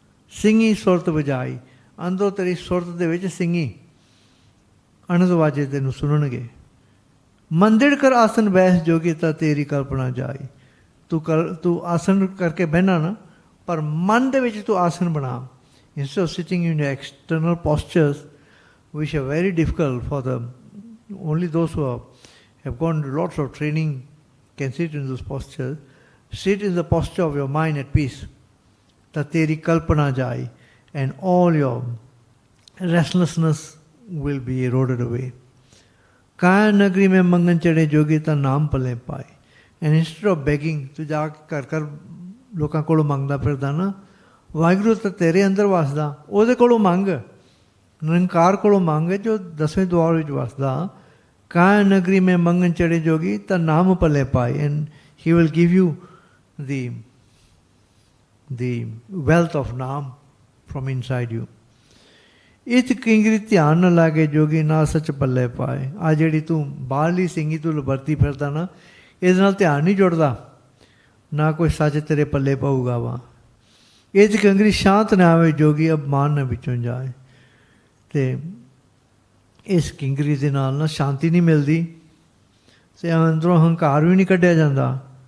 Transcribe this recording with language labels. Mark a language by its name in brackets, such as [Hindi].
[Punjabi] ਸਿੰਘੀ ਸੁਰਤ ਵਜਾਈ, ਅੰਦਰੋਂ ਤੇਰੀ ਸੁਰਤ ਦੇ ਵਿੱਚ ਸਿੰਘੀ ਅਣਦ ਵਾਜੇ ਤੈਨੂੰ ਸੁਣਨਗੇ। ਮੰਦਿਰ ਕਰ ਆਸਨ ਬੈਸ ਜੋਗੀ, ਤਾਂ ਤੇਰੀ ਕਲਪਨਾ ਜਾਈ। ਤੂੰ ਆਸਨ ਕਰਕੇ ਬਹਿਣਾ ਨਾ, ਪਰ ਮਨ ਦੇ ਵਿੱਚ ਤੂੰ ਆਸਨ ਬਣਾ। [English] Instead of sitting in external postures which are very difficult for only those who have gone to lots of training can sit in those postures. Sit in the posture of your mind at peace. [Punjabi] Ta teri kalpana jai, [English] and all your restlessness will be eroded away. [Punjabi] Kaya nagri mein mangan chade jogi, ta naam pale pai. [English] And instead of begging, [Punjabi] tu ਜਾ ਕੇ ਘਰ ਲੋਕਾਂ ਕੋਲੋਂ ਮੰਗਦਾ ਫਿਰਦਾ ਨਾ, ਵਾਹਿਗੁਰੂ ਤਾਂ ਤੇਰੇ ਅੰਦਰ ਵਸਦਾ, ਉਹਦੇ ਕੋਲੋਂ ਮੰਗ। ਨਿਰੰਕਾਰ ਕੋਲੋਂ ਮੰਗ, ਜੋ 10ਵੇਂ ਦੁਆਰ ਵਿੱਚ ਵਸਦਾ। ਕਾਇਆ ਨਗਰੀ ਮੈਂ ਮੰਗਣ ਚੜੇ ਜੋਗੀ, ਤਾਂ ਨਾਮ ਪੱਲੇ ਪਾਏ। [English] And he will give you the wealth of naam from inside you. [Punjabi] ਇਤ ਕਿੰਗਰੀ ਧਿਆਨ ਨਾ ਲਾਗੇ ਜੋਗੀ, ਨਾ ਸੱਚ ਪੱਲੇ ਪਾਏ। ਆ ਜਿਹੜੀ ਤੂੰ ਬਾਹਰਲੀ ਸਿੰਘੀ ਤੂੰ ਵਰਤੀ ਫਿਰਦਾ ਨਾ, ਇਹਦੇ ਨਾਲ ਧਿਆਨ ਨਹੀਂ ਜੁੜਦਾ, ਨਾ ਕੋਈ ਸੱਚ ਤੇਰੇ ਪੱਲੇ ਪਊਗਾ ਵਾ। ਇਹ 'ਚ ਕੰਗਰੀ ਸ਼ਾਂਤ ਨਾ ਆਵੇ ਜੋਗੀ, ਅਪਮਾਨ ਨਾ ਵਿੱਚੋਂ ਜਾਏ। ਅਤੇ ਇਸ ਕਿੰਗਰੀ ਦੇ ਨਾਲ ਨਾ ਸ਼ਾਂਤੀ ਨਹੀਂ ਮਿਲਦੀ, ਅਤੇ ਅੰਦਰੋਂ ਹੰਕਾਰ ਵੀ ਨਹੀਂ ਕੱਢਿਆ ਜਾਂਦਾ।